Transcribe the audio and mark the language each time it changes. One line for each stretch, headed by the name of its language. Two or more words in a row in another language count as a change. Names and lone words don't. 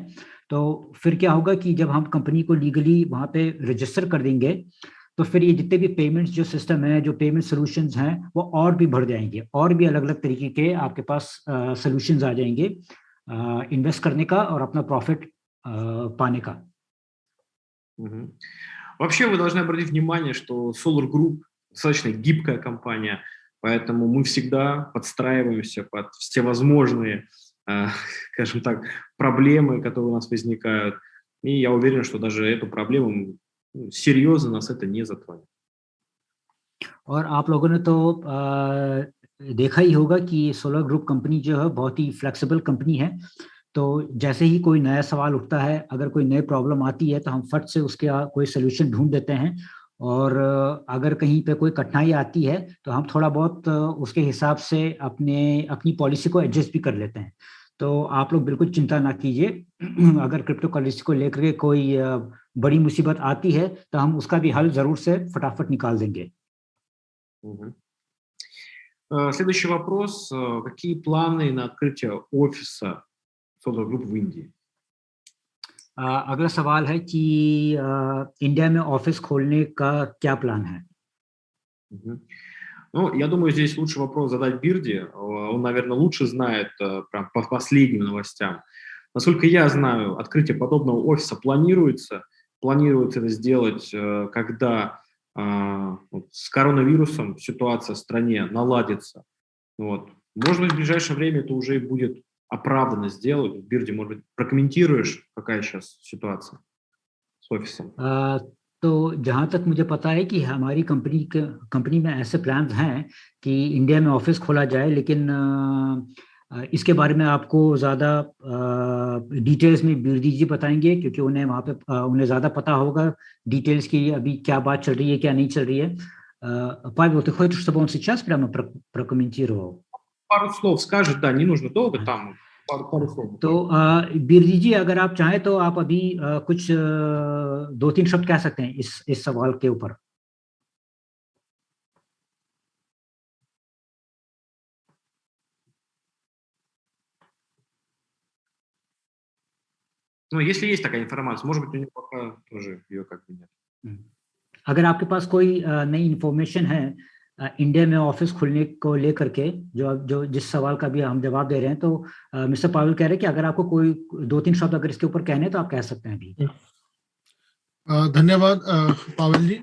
Hindi: तो फिर क्या होगा कि जब हम कंपनी को लीगली वहाँ पे रजिस्टर कर देंगे, तो फिर ये जितने भी पेमेंट्स जो सिस्टम है, जो
English: payment solutions
Hindi: हैं, वो और भी बढ़ जाएंगे, और भी अलग अलग तरीके के आपके पास सॉल्यूशंस आ जाएंगे इन्वेस्ट करने का और अपना प्रॉफिट पाने का। Мгм.
Russian: Вообще вы должны обратить внимание, что Solar Group достаточно гибкая компания, поэтому мы всегда подстраиваемся под всевозможные, скажем так, проблемы, которые у нас возникают. И я уверен, что даже эту проблему серьезно нас это не затронет.
Hindi: और आप लोगों ने तो देखा ही होगा कि सोलर ग्रुप कंपनी जो है बहुत ही
English: flexible company
Hindi: है। तो जैसे ही कोई नया सवाल उठता है, अगर कोई नई प्रॉब्लम आती है, तो हम फट से उसके कोई सोल्यूशन ढूंढ देते हैं। और अगर कहीं पे कोई कठिनाई आती है, तो हम थोड़ा बहुत उसके हिसाब से अपनी पॉलिसी को एडजस्ट भी कर लेते हैं। तो आप लोग बिल्कुल चिंता ना कीजिए। अगर
English: crypto currency
Hindi: को लेकर के कोई बड़ी मुसीबत आती है, तो हम उसका भी हल ज़रूर से फटाफट निकाल देंगे।
Russian: Мгм. Следующий вопрос. Какие планы на открытие офиса Solar Group в Индии?
Hindi: अगला सवाल है कि इंडिया में ऑफिस खोलने का क्या प्लान है? Мгм.
Russian: Ну, я думаю, здесь лучше вопрос задать Бирде. Он, наверное, лучше знает прям по последним новостям. Насколько я знаю, открытие подобного офиса планируется. Планируется это сделать, когда вот с коронавирусом ситуация в стране наладится. Вот. Может быть, в ближайшее время это уже и будет оправданно сделать. Бирди, может быть, прокомментируешь, какая сейчас ситуация с офисом?
Hindi: तो जहाँ तक मुझे पता है कि हमारी कंपनी में ऐसे प्लान्स हैं कि इंडिया में ऑफिस खोला जाए, लेकिन इसके बारे में आपको ज़्यादा डिटेल्स में बिरदी जी बताएंगे, क्योंकि उन्हें वहाँ पे उन्हें ज़्यादा पता होगा डिटेल्स की, अभी क्या बात चल रही है, क्या नहीं चल रही है।
Russian: Павел, ты хочешь, чтобы он сейчас прямо прокомментировал? Пару слов скажет, да, не нужно долго, там пару слов.
Hindi: तो बिरदी जी, अगर आप चाहें तो आप अभी कुछ 2-3 शब्द कह सकते हैं इस सवाल के ऊपर।
Russian: Ну, если есть такая информация, может быть, у него пока тоже ее как бы нет.
Hindi: अगर आपके पास कोई नई इंफॉर्मेशन है इंडिया में ऑफिस खुलने को लेकर के, जो जिस सवाल का भी हम जवाब दे रहे हैं, तो मिस्टर पावेल कह रहे हैं कि अगर आपको कोई 2-3 शब्द अगर इसके ऊपर कहने, तो आप कह सकते हैं अभी। धन्यवाद पावेल जी।